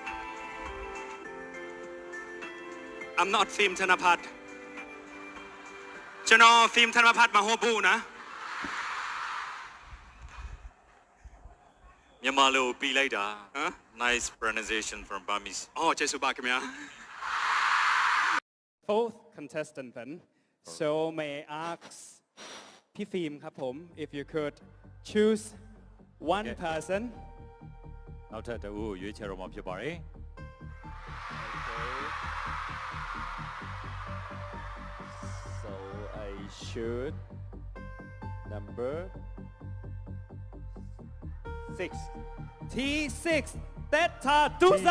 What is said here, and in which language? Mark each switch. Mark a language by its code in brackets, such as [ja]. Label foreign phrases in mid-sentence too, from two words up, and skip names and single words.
[en] I'm not [my] Film Thanapat ကျွန်တော် Film Thanapat မဟုတ်ဘူးနော် မြန်မာလိုပြီးလိုက်တာ ဟမ် [en] Nice pronunciation from Burmese [my] အော်ကျေးဇူးပါခင်ဗျာ [en] Fourth contestant then. So may I ask Pifim [th] ครับผม [en] if you could choose one Yeah. person. [my] နောက်ထပ်တစ်ဦးကိုရွေးချယ်တော့မှာဖြစ်ပါတယ် [en] So I should number 6. T6 Teta Dusa.